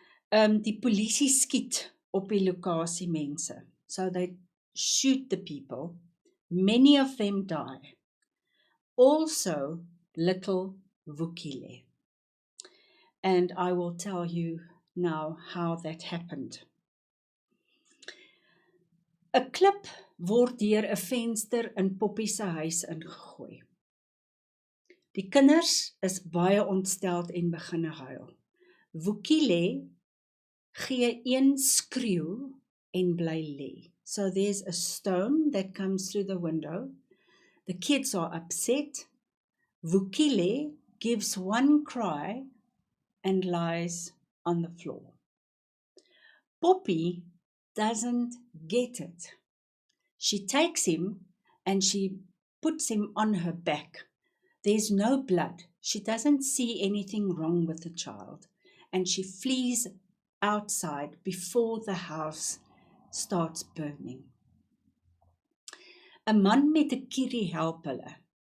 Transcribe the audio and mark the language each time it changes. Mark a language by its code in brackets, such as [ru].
[af] Die polisie skiet op die lokasie mense. [en] So they shoot the people. Many of them die. Also, little Vukile. And I will tell you now how that happened. [af] 'n Klip word deur 'n venster in Poppy se huis ingegooi. Die kinders is baie ontsteld en begin huil. Vukile gee een skreeu en bly lê. [en] So there's a stone that comes through the window. The kids are upset. Vukile gives one cry and lies on the floor. Poppy doesn't get it. She takes him and she puts him on her back. There's no blood. She doesn't see anything wrong with the child. And she flees outside before the house starts burning. [af] 'n Man met 'n kierie help hulle.